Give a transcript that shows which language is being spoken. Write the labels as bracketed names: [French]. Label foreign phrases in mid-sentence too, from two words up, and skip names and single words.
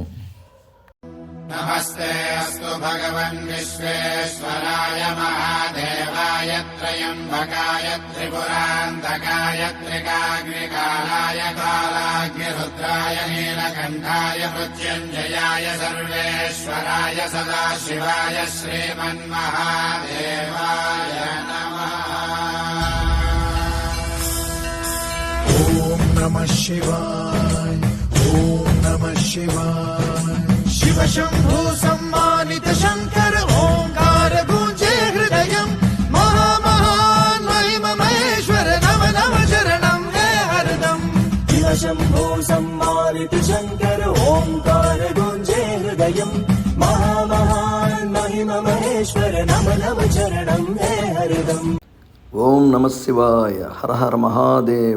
[Sanskrit] నమస్తే అస్తు భగవన్ విశ్వేశ్వరాయ మహాదేవాయ త్రయంబకాయ త్రిపురాంతకాయ త్రికాగ్నికాలాయ కాలాగ్నిరుద్రాయ నీలకంఠాయ మృత్యుంజయాయ సర్వేశ్వరాయ సదాశివాయ శ్రీమన్మహాదేవాయ నమః. ఓం నమః శివాయ, ఓం నమః శివాయ. शिव शंभु सम्मानित शंकर ओंकार गूंजे हृदयम् महामहान महिम महेश्वर नव नव शरणं हे हरदम्. शिव शंभु सम्मानित शंकर ओंकार गूंजे हृदयम् महामहान महिम महेश्वर नव नव शरणं हे हरदम्. ఓం నమ శివాయ. హర హర మహాదేవ.